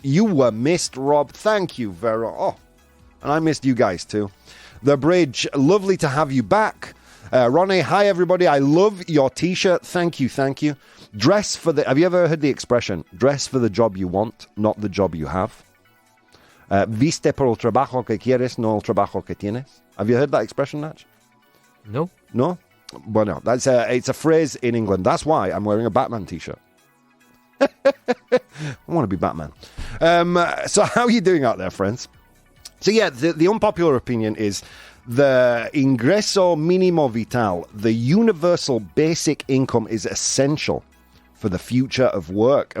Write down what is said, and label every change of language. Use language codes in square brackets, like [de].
[en] You were missed, Rob. Thank you, Vero. Oh, and I missed you guys too. The bridge, lovely to have you back. Ronnie, hi everybody. I love your t-shirt. Thank you, thank you. Have you ever heard the expression, dress for the job you want, not the job you have? [es] Viste por el trabajo que quieres, no el trabajo que tienes. [en] Have you heard that expression, Natch? No. No? Well, no. It's a phrase in England. That's why I'm wearing a Batman t-shirt. I want to be Batman. So how are you doing out there, friends? So yeah, the unpopular opinion is the ingreso mínimo vital, the universal basic income, is essential for the future of work.